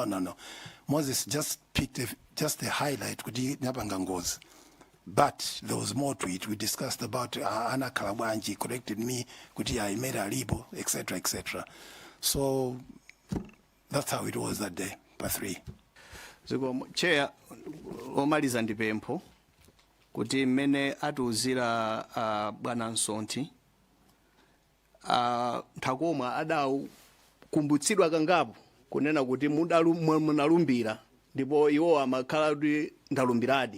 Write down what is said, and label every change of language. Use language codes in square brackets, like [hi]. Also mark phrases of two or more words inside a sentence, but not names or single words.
[en] Moses just picked just the highlight. But there was more to it. We discussed about Anna Kalabanji corrected me, I made a libo, etc., etc. So that's how it was that day, part 3. So, Chair, [ny] omaliza ndipempho kuti mmene atiuzira bwana Nsonthi Ntakomwa adakumbutsidwa kangapo kunena kuti munalumbira ndipo iwo amakhala kuti ndalumbiradi.